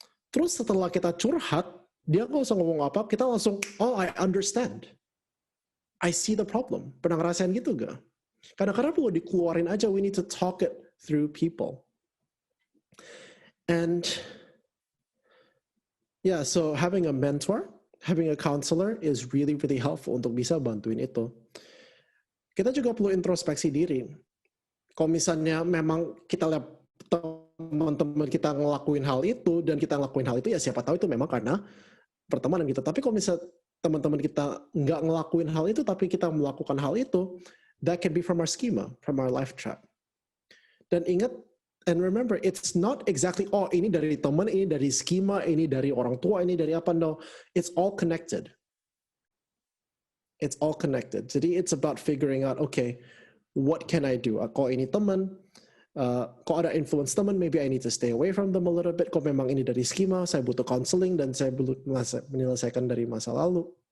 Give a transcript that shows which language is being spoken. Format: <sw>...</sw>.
<id>Terus setelah kita curhat, dia nggak usah ngomong apa, kita langsung, oh,</id> <en>I understand. I see the problem.</en> <id>Pernah ngerasain gitu nggak? Kadang-kadang perlu dikeluarin aja,</id> <en>we need to talk it through people. And yeah, so having a mentor, having a counselor is really really helpful</en> <id>untuk bisa bantuin itu. Kita juga perlu introspeksi diri. Kalau misalnya memang kita lihat teman-teman kita ngelakuin hal itu dan kita ngelakuin hal itu, ya siapa tahu itu memang karena pertemanan kita. Tapi kalau misalnya teman-teman kita nggak ngelakuin hal itu tapi kita melakukan hal itu,</id> <en>that can be from our schema, from our life trap.</en> <id>Dan ingat,</id> <en>and remember, it's not exactly,</en> <id>oh ini dari teman, ini dari schema, ini dari orang tua, ini dari apa, no.</id> <en>It's all connected. It's all connected.</en> <id>Jadi</id> <en>it's about figuring out, okay, what can I do?</en> <id>Kalau ini teman, kalau ada influence teman,</id> <en>maybe I need to stay away from them a little bit.</en> <id>Kalau memang ini dari schema, saya butuh counseling dan saya belum menyelesaikan dari masa lalu.</id>